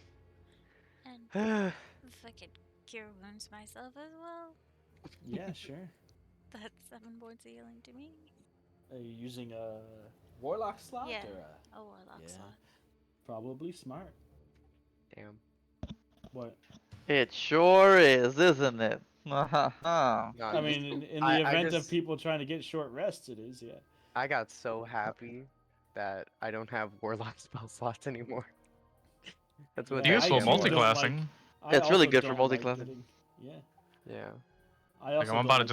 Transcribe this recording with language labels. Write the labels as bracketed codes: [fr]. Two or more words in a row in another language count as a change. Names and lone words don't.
[en] And if I could cure wounds myself as well, Yeah, sure. that's 7 points of healing to me. Are you using a warlock slot Yeah, or a warlock yeah. slot. Probably smart. Damn. What? It sure is, isn't it? Ha ha. No, I this, mean, in the I event of just people trying to get short rests, it is, yeah. I got so happy that I don't have warlock spell slots anymore. That's what Yeah, that I Useful too gamble don't was. like. multiclassing. I It's really also good for don't like multiclassing. getting. Yeah. Yeah. I Like, also I'm don't about to